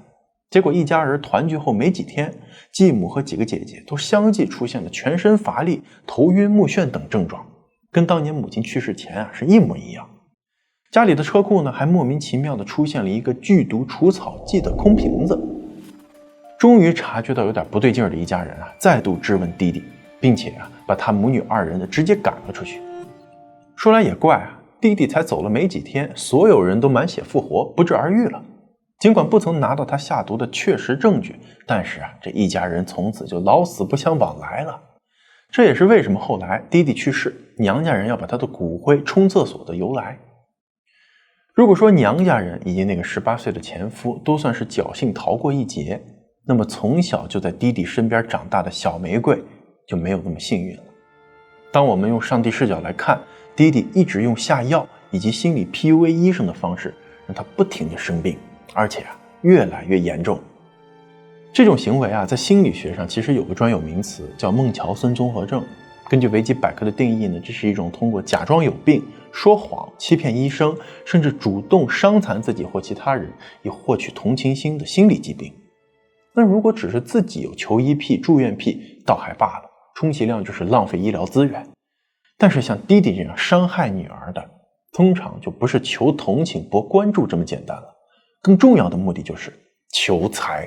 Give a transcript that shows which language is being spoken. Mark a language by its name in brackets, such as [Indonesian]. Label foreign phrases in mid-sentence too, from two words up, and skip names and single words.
[Chinese] 結果一家人團聚後沒幾天，繼母和幾個姐姐都相繼出現了全身乏力、頭暈目眩等症狀，跟當年母親去世前啊是一模一樣。家裡的車庫呢，還莫名其妙地出現了一個劇毒除草劑的空瓶子。終於察覺到有點不對勁的一家人啊，再度質問弟弟，並且啊，把他母女2人的直接趕了出去。說來也怪啊，弟弟才走了沒幾天，所有人都滿血復活，不治而癒了。儘管不曾拿到他下毒的確實證據，但是啊，這一家人從此就老死不相往来了。這也是為什麼後來弟弟去世，娘家人要把他的骨灰冲廁所的由來。如果說娘家人以及那個18歲的前夫都算是僥幸逃過一劫，那麼從小就在弟弟身邊長大的小玫瑰就沒有那麼幸運了。當我們用上帝視角來看，弟弟一直用下藥以及心理 PUA 醫生的方式讓他不停地生病，而且越來越嚴重。這種行為在心理學上其實有個專有名詞叫孟喬森綜合症。根据維基百科的定義呢，這是一種通過假裝有病、說謊、欺騙醫生，甚至主動傷殘自己或其他人，以獲取同情心的心理疾病。那如果只是自己有求醫癖、住院癖，倒還罷了， 充其量就是浪費醫療資源。但是像弟弟這樣傷害女兒的，通常就不是求同情博關注這麼簡單了，更重要的目的就是求財。